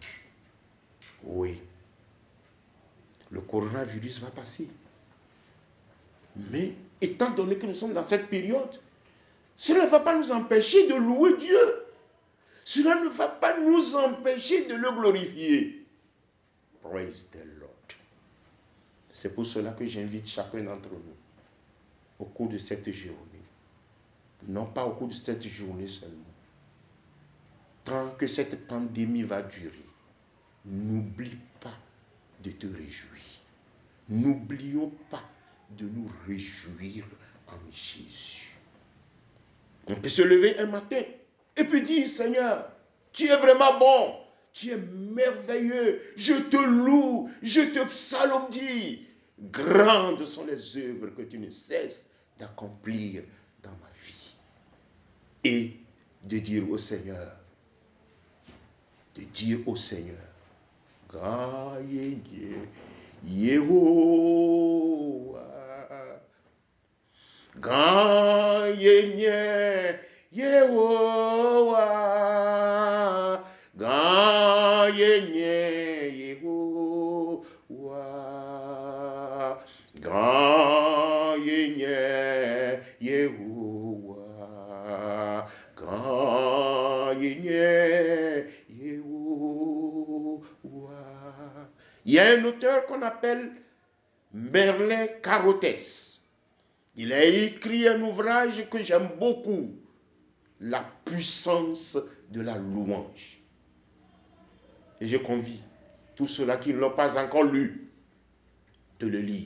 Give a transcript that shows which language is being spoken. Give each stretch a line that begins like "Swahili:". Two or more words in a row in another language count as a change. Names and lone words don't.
French: Oui, le coronavirus va passer. Mais étant donné que nous sommes dans cette période, cela ne va pas nous empêcher de louer Dieu. Cela ne va pas nous empêcher de le glorifier.
English: Praise the Lord.
French: C'est pour cela que j'invite chacun d'entre nous, au cours de cette journée, non pas au cours de cette journée seulement, tant que cette pandémie va durer, n'oublie pas de te réjouir. N'oublions pas de nous réjouir en Jésus. On peut se lever un matin Et puis dis, Seigneur, tu es vraiment bon. Tu es merveilleux. Je te loue. Je te psalmodie. Grandes sont les œuvres que tu ne cesses d'accomplir dans ma vie. Et de dire au Seigneur, Gaïe Yehowa, Gaïe Yehowa, Gaïe Yehowa, Gaïe Yehowa, Gaïe Yehowa. Il y a un auteur qu'on appelle Merlin Carothès. Il a écrit un ouvrage que j'aime beaucoup, La puissance de la louange. Et je convie tous ceux-là qui ne l'ont pas encore lu de le lire.